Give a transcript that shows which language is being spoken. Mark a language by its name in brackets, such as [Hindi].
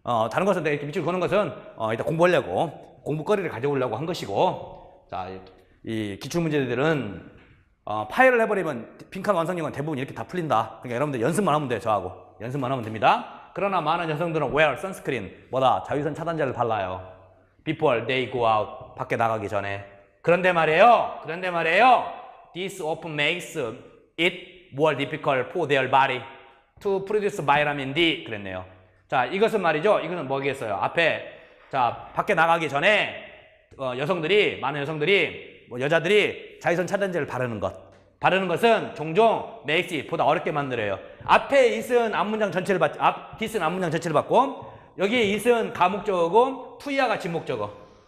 [Korean] 다른 것은 이렇게 밑줄 그는 것은 일단 공부하려고 공부거리를 가져오려고 한 것이고, 자, 이 기출문제들은 파일을 해버리면 빈칸 완성력은 대부분 이렇게 다 풀린다. 그러니까 여러분들 연습만 하면 돼요. 저하고 연습만 하면 됩니다. 그러나 많은 여성들은 [English] wear sunscreen, [Korean] 뭐다? 자외선 차단제를 발라요. [English] before they go out, [Korean] 밖에 나가기 전에. 그런데 말이에요. [English] This often makes it more difficult for their body to produce vitamin D. [Korean] 그랬네요. 자, 이것은 말이죠. 이것은 뭐겠어요? 앞에 자, 밖에 나가기 전에 많은 여성들이 여자들이 자외선 차단제를 바르는 것은 종종 [English] makes it [Korean] 보다 어렵게 만들어요. 앞에 it은 앞문장 전체를 this는 앞문장 전체를 받고 여기에 it은 가목적어고 to야가 진목적어.